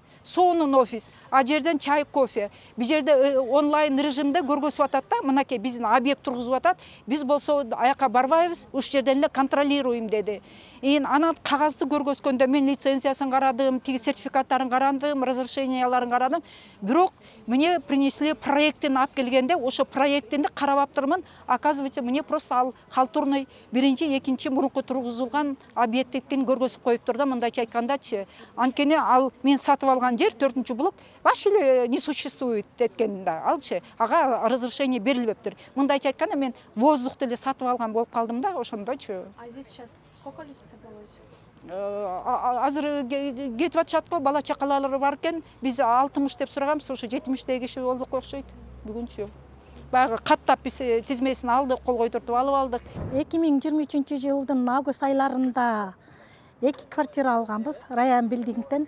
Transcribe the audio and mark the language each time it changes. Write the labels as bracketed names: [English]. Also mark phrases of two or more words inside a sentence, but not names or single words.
[Kyrgyz] Сонун офис, а жерден чай, кофе. Бул жерде онлайн режимде көргөзүп атат да, мынакей биздин объект тургузуп атат. Биз болсо аяка барбайбыз, уш жерден эле контролируем деди. Анан кагазды көргөзгөндө мен лицензиясын карадым, тиги сертификаттарын карадым, разрешенияларын карадым. Бирок [Russian] мне принесли [Kyrgyz] проектин алып келгенде, ошо проектинди карап аптырмын. [Russian] Оказывается, мне просто [Kyrgyz] ал халтурный биринчи, экинчи мурунку тургузулган объектин көргөзүп коюптур да, мындайча айткандачы. Анткени ал мен сатып алган жер 4-чү блок [Russian] вообще не существует [Kyrgyz] эткен да. Алчы, ага разрешение берилбептир. Мындайча айтканда мен воздухты эле сатып алган болуп калдым да, ошондойчу. [Russian] А здесь сейчас сколько людей собралось? [Kyrgyz] Азыр кетип атышат го, бала чакалары бар экен. Биз 60 деп сураганбыз, ошо 70 киши болдук окшойт бүгүнчү. Баягы каттап биз тизмесин алдык, кол койдуртуп алып алдык. 2023 жылдын август айларында 2 квартира алганбыз Раян билдингден.